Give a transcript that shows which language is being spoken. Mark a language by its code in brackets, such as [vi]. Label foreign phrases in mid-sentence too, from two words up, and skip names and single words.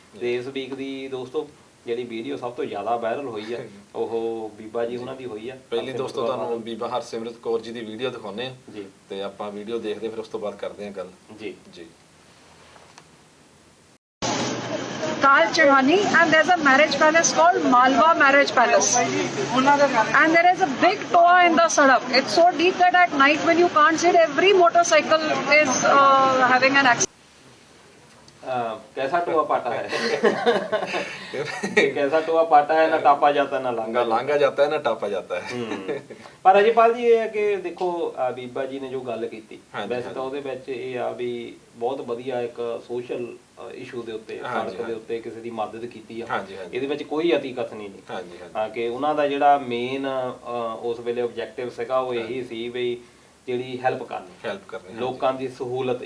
[pa] ਤੇ ਇਸ ਵੀਕ ਦੀ ਦੋਸਤੋ ਜਿਹੜੀ ਵੀਡੀਓ ਸਭ ਤੋਂ ਜ਼ਿਆਦਾ ਵਾਇਰਲ ਹੋਈ ਆ ਉਹ ਬੀਬਾ ਜੀ ਉਹਨਾਂ ਦੀ ਹੋਈ ਆ। ਪਹਿਲੀ ਦੋਸਤੋ ਤੁਹਾਨੂੰ ਬੀਬਾ ਹਰਸਿਮਰਤ ਕੌਰ ਜੀ ਦੀ ਵੀਡੀਓ ਦਿਖਾਉਂਦੇ ਆ ਜੀ, ਤੇ ਆਪਾਂ ਵੀਡੀਓ ਦੇਖਦੇ ਫਿਰ ਉਸ ਤੋਂ ਬਾਅਦ ਕਰਦੇ ਹਾਂ ਗੱਲ ਜੀ ਜੀ। [en] Tal Chehani, and there's a marriage palace called Malwa Marriage Palace, and there is a big toa in the sadak. It's so deep that at night when you can't see it, every motorcycle is having an accident. [hi] कैसा टोआ पाटा है कैसा टोआ पाटा है, ना टापा जाता ना [pa] ਲਾਂਘਾ ਜਾਂਦਾ ਹੈ ਨਾ ਟਾਪਾ ਜਾਂਦਾ ਹੈ। ਪਰ ਅਜੇਪਾਲ ਜੀ ਇਹ ਹੈ ਕਿ ਦੇਖੋ ਬੀਬਾ ਜੀ ਨੇ ਜੋ ਗੱਲ ਕੀਤੀ, ਵੈਸੇ ਤਾਂ ਉਹਦੇ ਵਿੱਚ ਇਹ ਆ ਵੀ ਬਹੁਤ ਵਧੀਆ ਇੱਕ [en] social issue [pa] ਦੇ ਉੱਤੇ, ਸੜਕ ਦੇ ਉੱਤੇ ਕਿਸੇ ਦੀ ਮਦਦ ਕੀਤੀ ਆ। ਇਹਦੇ ਵਿੱਚ ਕੋਈ ਅਤੀ ਕਥਨੀ ਨਹੀਂ ਕਿ ਉਹਨਾਂ ਦਾ ਜਿਹੜਾ ਮੇਨ ਉਸ ਵੇਲੇ ਆਬਜੈਕਟਿਵ ਸੀਗਾ ਉਹ ਇਹੀ ਸੀ ਵੀ ਜਿਹੜੀ ਹੈਲਪ ਕਰਨੀ ਲੋਕਾਂ ਦੀ ਸਹੂਲਤ।